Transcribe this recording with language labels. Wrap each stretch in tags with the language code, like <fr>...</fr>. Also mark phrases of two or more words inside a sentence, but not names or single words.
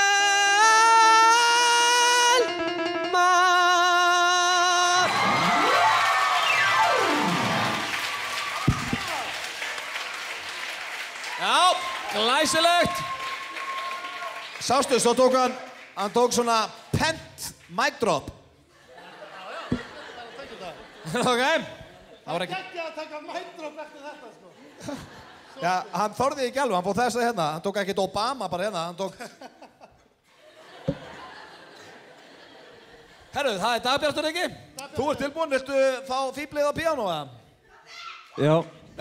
<is>Já, glæsilegt. Sástu, svo tók hann tók svona pent</is> <en>mic drop.</en> <is>Ok. Það var ekki... Ekki að taka</is> <en>mic drop</en> <is>eftir þetta, sko. Já, hann þorði ekki alveg, hann fór þess að hérna. Hann tók ekkert Obama bara hérna, hann tók... Herru, það er Dagbjartur ekki? Þú ert tilbúinn, viltu fá fíblið á píanó eða? Já. Já.</is>